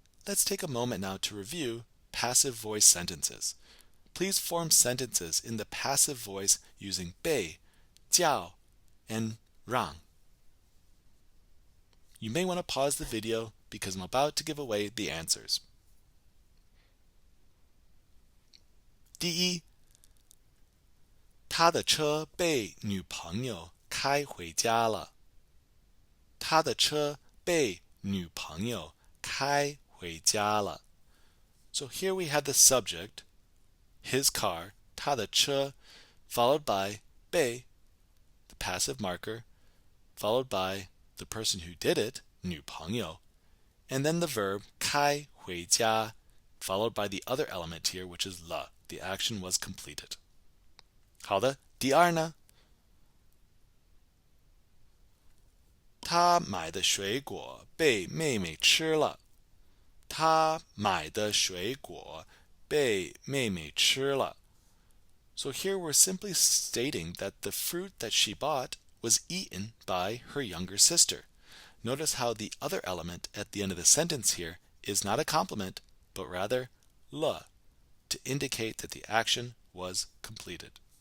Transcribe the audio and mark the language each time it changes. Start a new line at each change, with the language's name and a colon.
English: Let's take a moment now to review passive voice sentences. Please form sentences in the passive voice using 被, 叫, and 让. You may want to pause the video because I'm about to give away the answers.
Chinese: 第一，他的车被女朋友开回家了。他的车被女朋友开回家了。
English: So here we have the subject, his car, 他的车, followed by 被, the passive marker, followed by the person who did it, 女朋友, and then the verb 开回家, followed by the other element here, which is 了. The action was completed.
Chinese: 好的，第二呢？他买的水果被妹妹吃了。他买的水果被妹妹吃了。
English: So here we're simply stating that the fruit that she bought was eaten by her younger sister. Notice how the other element at the end of the sentence here is not a complement, but rather 了, to indicate that the action was completed.